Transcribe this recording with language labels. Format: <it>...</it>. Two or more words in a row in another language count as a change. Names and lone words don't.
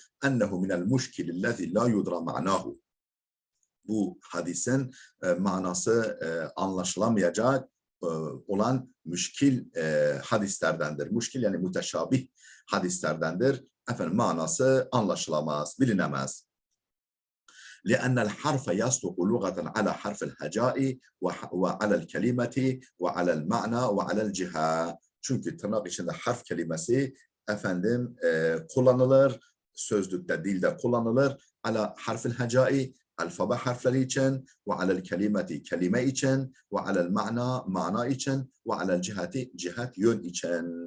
<ar>أنه من المشكل الذي لا يدرى معناه.</ar> <tr>Bu hadisin manası anlaşılamayacak olan müşkil hadislerdendir. Müşkil yani müteşabih hadislerdendir. Manası anlaşılamaz, bilinemez.</tr> <ar>لأن الحرف يصدق لغة على حرف الهجاء وعلى الكلمة وعلى المعنى وعلى الجهة.</ar> <tr>Çünkü tırnak içinde harf kelimesi kullanılır, sözlükte, dilde kullanılır.</tr> <ar>على حرف الهجاء,</ar> <tr>alfabe harfleri için,</tr> <ar>وعلى الكلمة,</ar> <tr>kelime için,</tr> <ar>وعلى المعنى,</ar> <tr>mana için,</tr> <ar>وعلى الجهة,</ar> <tr>cihat, yön için.</tr>